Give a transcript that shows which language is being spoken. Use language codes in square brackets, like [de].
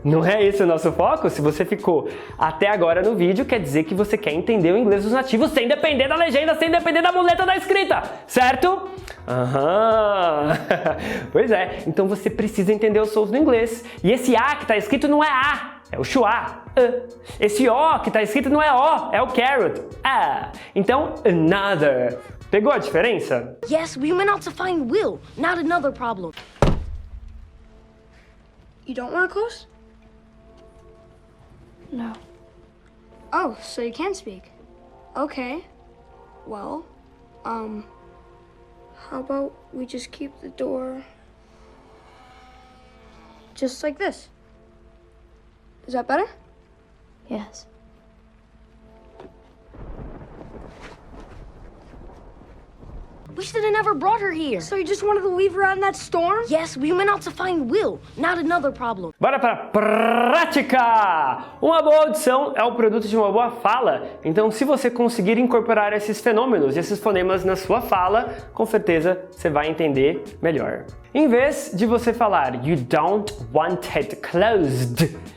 [pt] Não é esse o nosso foco? Se você ficou até agora no vídeo, quer dizer que você quer entender o inglês dos nativos sem depender da legenda, sem depender da muleta da escrita, certo? Aham! Pois é, então você precisa entender os sons do inglês. E esse A que está escrito não é A, é o schwa. Esse O que está escrito não é O, é o carrot. Então, another. Pegou a diferença? [en] Yes, we went out to find Will, not another problem. You don't want to close? No. Oh, so you can speak. Okay. Well, how about we just keep the door just like this? Is that better? Yes. We should have never brought her here. So you just wanted to leave her out in that storm? Yes, we went out to find Will, not another problem. [pt] Bora para a prática! Uma boa audição é o produto de uma boa fala. Então, se você conseguir incorporar esses fenômenos e esses fonemas na sua fala, com certeza você vai entender melhor. Em vez de você falar [en] You don't want it closed,